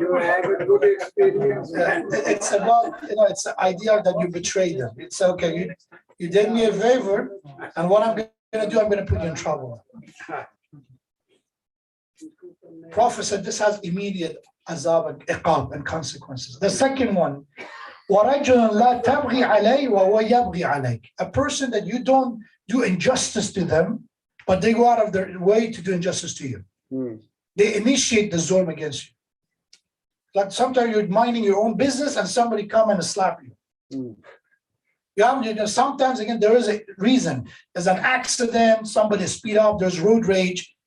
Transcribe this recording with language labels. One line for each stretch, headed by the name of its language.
English: You have a good experience. It's about, it's the idea that you betrayed him. It's okay, you did me a favor, and what I'm going to do, I'm going to put you in trouble. Prophet said this has immediate azab and iqab and consequences. The second one,
Arabic: وَرَجُلٌ لَا تَبْغِي عَلَيْهِ وَهُوَ يَبْغِي عَلَيْكَ.
English: A person that you don't do injustice to them, but they go out of their way to do injustice to you. They initiate the zulm against you. Like sometimes you're minding your own business and somebody come and slap you. Sometimes, again, there is a reason. There's an accident, somebody speed up, there's road rage.